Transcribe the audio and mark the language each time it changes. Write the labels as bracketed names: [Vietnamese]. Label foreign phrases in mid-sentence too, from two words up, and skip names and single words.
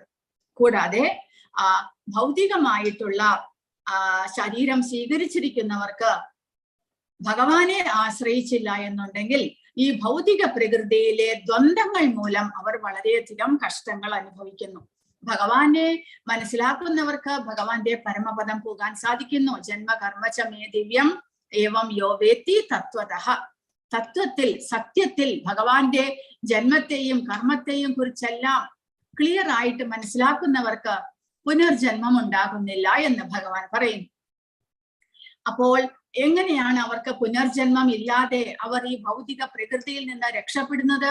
[Malayalam] കൂടാതെ ഭൗതികമായിട്ടുള്ള ശരീരം സ്വീകരിച്ചിരിക്കുന്നവർക്ക് ഭഗവാനെ ആശ്രയിച്ചില്ല എന്നുണ്ടെങ്കിൽ ഈ ഭൗതിക പ്രകൃതിയിലെ ദ്വന്ദ്ങ്ങൾ മൂലം അവർ വളരെയധികം കഷ്ടങ്ങൾ അനുഭവിക്കുന്നു. ഭഗവാനെ മനസ്സിലാക്കുന്നവർക്ക് ഭഗവാന്റെ പരമപദം പോകാൻ സാധിക്കുന്നു. [Sanskrit] ജന്മകർമ്മചമേ ദിവ്യം ഏവം യോ വേത്തി തത്വതഃ. [Malayalam] തത്വത്തിൽ, സത്യത്തിൽ ഭഗവാന്റെ ജന്മത്തെയും കർമ്മത്തെയും കുറിച്ചെല്ലാം ക്ലിയർ ആയിട്ട് മനസ്സിലാക്കുന്നവർക്ക് പുനർജന്മം ഉണ്ടാകുന്നില്ല എന്ന് ഭഗവാൻ പറയുന്നു. അപ്പോൾ എങ്ങനെയാണ് അവർക്ക് പുനർജന്മം ഇല്ലാതെ അവർ ഈ ഭൗതിക പ്രകൃതിയിൽ നിന്ന് രക്ഷപ്പെടുന്നത്?